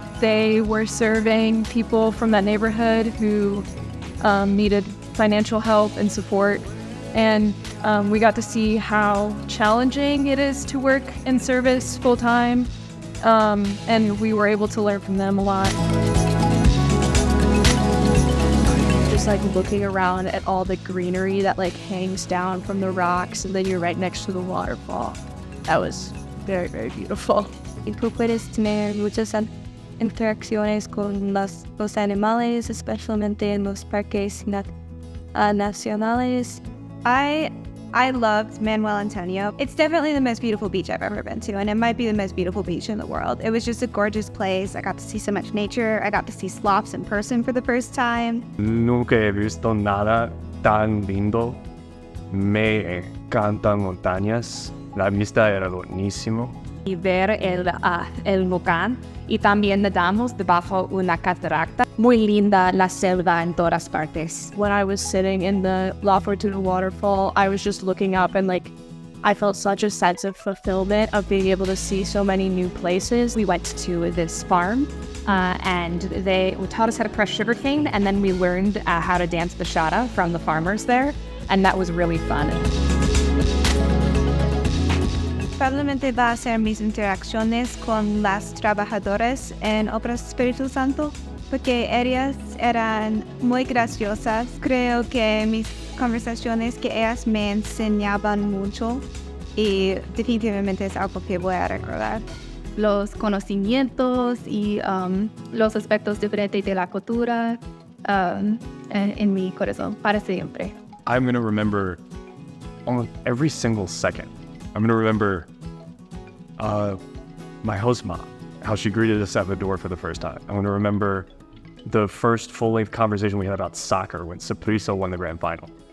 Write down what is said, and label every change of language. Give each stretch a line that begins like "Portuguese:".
English: They were serving people from that neighborhood who needed financial help and support, and we got to see how challenging it is to work in service full-time, and we were able to learn from them a lot. Just like looking around at all the greenery that like hangs down from the rocks, and then you're right next to the waterfall. That was very, very beautiful.
Spanish: Y tú puedes tener muchas interacciones con los animales, especialmente en los parques nacionales.
English: I loved Manuel Antonio. It's definitely the most beautiful beach I've ever been to, and it might be the most beautiful beach in the world. It was just a gorgeous place. I got to see so much nature. I got to see sloths in person for the first time.
Spanish: Nunca he visto nada tan lindo. Me encantan montañas. La vista era buenísimo. Y ver el volcán, y también nadamos debajo una catarata. Muy linda la selva en todas partes.
English: When I was sitting in the La Fortuna waterfall, I was just looking up and like, I felt such a sense of fulfillment of being able to see so many new places. We went to this farm and they taught us how to crush sugarcane, and then we learned how to dance bachata from the farmers there, and that was really fun.
Spanish: Probablemente va a ser mis interacciones con las trabajadoras en Obras Espíritu Santo, porque ellas eran muy graciosas. Creo que mis conversaciones que ellas me enseñaban mucho y definitivamente es algo que voy a recordar. Los conocimientos y los aspectos diferentes de la cultura en mi corazón para siempre.
English: I'm going to remember almost every single second. I'm going to remember my host mom, how she greeted us at the door for the first time. I'm going to remember the first full-length conversation we had about soccer when Saprissa won the grand final.